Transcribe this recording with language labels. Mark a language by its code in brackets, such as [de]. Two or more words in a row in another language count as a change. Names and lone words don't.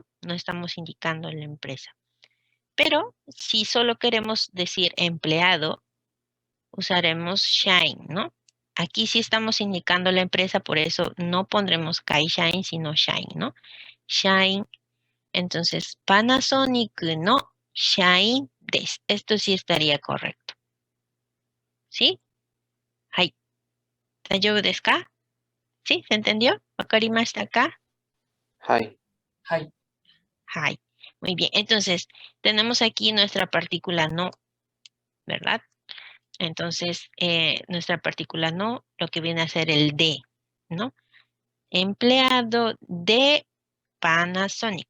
[es] No estamos indicando la empresa. Pero si solo queremos decir empleado, usaremos Shine, ¿no? Aquí sí estamos indicando la empresa, por eso no pondremos Kaishain, sino Shine, ¿no? Shine. [ja] Entonces, Panasonic no Shine desu. [es] Esto sí estaría correcto. ¿Sí? Hai. [ja] ¿大丈夫ですか? [es] ¿Sí? ¿Se entendió? [ja] ¿分かりましたか? [es] hi. Hai. Muy bien. Entonces, tenemos aquí nuestra partícula no, ¿verdad? Entonces, nuestra partícula no, lo que viene a ser el de, ¿no? Empleado de Panasonic.